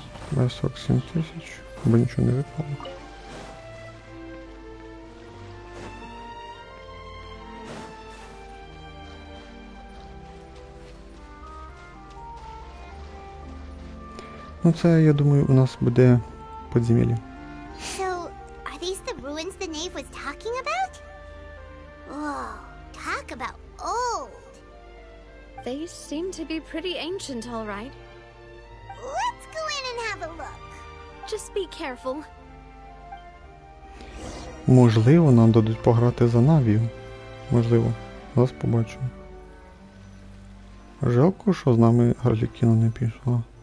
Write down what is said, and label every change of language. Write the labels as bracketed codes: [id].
[uk] На 47 тисяч, бо нічого не випало. Ну це, я думаю, у нас буде підземелля. [en] So, are these the ruins the knave was talking about? Whoa, talk about old. They seem to be pretty ancient, all right. Let's go in and have a look. Just be careful. [uk] Можливо, нам дадуть пограти за Навію. Можливо. Зараз побачимо. Жалко, що з нами Гарлікіна не пішла.